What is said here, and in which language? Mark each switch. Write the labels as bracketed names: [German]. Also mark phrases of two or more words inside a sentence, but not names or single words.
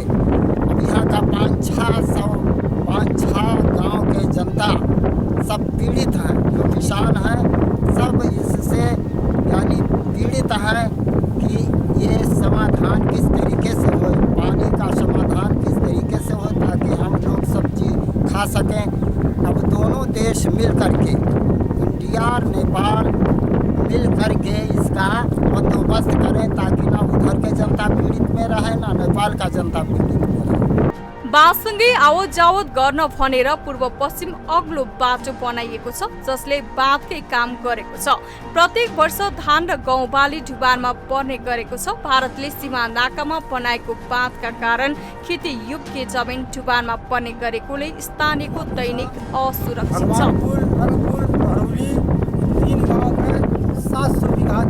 [Hindi] अब यहाँ का 5-6 गांव के जनता सब पीड़ित हैं, जो किसान हैं सब इससे यानी पीड़ित हैं कि ये समाधान किस तरीके से हो, पानी का समाधान किस तरीके से हो ताकि हम लोग सब्जी खा सकें। अब दोनों देश मिल करके, इंडिया और नेपाल मिल करके इसका बंदोबस्त करें ताकि ना उधर के जनता पीड़ित में रहे ना नेपाल का जनता पीड़ित में रहे। [Nepali] बाँधसँगै आवत जावत गर्न भनेर पूर्व पश्चिम अग्लो बाटो बनाइएको छ, जसले बाँधकै काम गरेको छ। प्रत्येक वर्ष धान र गहुँ बाली डुबानमा पर्ने गरेको छ। भारतले सीमा नाकामा बनाएको बाँधका कारण खेती योग्य जमिन डुबानमा पर्ने गरेकोले स्थानीयको दैनिक असुरक्षित छ। [Hindi] 3 गाँव में 700